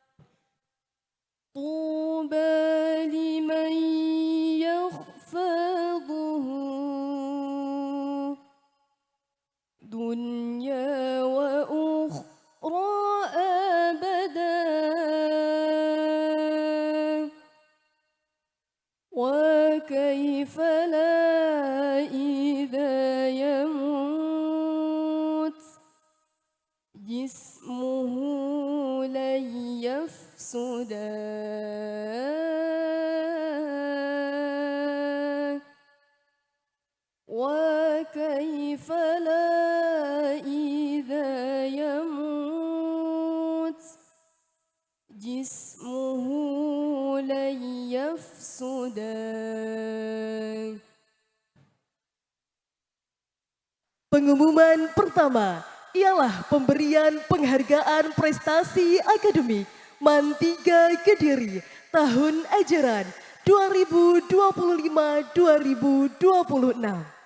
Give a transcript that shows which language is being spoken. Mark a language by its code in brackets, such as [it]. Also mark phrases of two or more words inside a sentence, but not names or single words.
[ar] طوبى لمن يخفضه دنيا وأخرى أبدا, وكيف لا إذا يموت جسمه لن يفسد، وكيف لا إذا يموت جسمه لن يفسد. [id] Pengumuman pertama ialah pemberian penghargaan prestasi akademik MAN 3 Kediri tahun ajaran 2025-2026.